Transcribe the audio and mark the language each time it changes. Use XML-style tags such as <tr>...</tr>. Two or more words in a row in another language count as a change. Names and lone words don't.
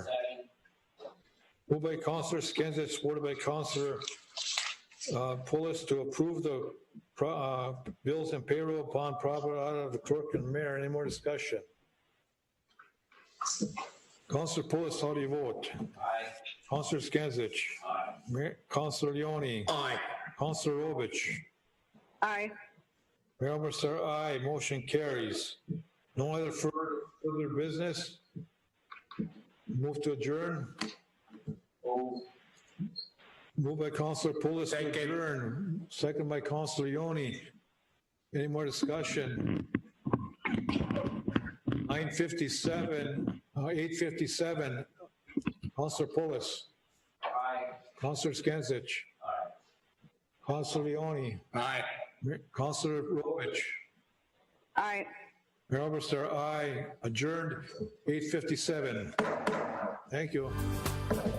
<en>Moved by Councillor Skinsich, supported by Councillor Pulis to approve the bills and payroll upon proper order of the clerk and mayor. Any more discussion? Councillor Pulis, how do you vote? Aye. Councillor Skinsich. Aye. Councillor Leone. Aye. Councillor Rovich. Aye. Mayor Oberstar, aye. Motion carries. No other further business? Move to adjourn. Moved by Councillor Pulis to adjourn. Second by Councillor Leone. Any more discussion? 8:57. Councillor Pulis. Aye. Councillor Skinsich. Aye. Councillor Leone. Aye. Councillor Rovich. Aye. Mayor Oberstar, aye. Adjourned 8:57. Thank you.</en>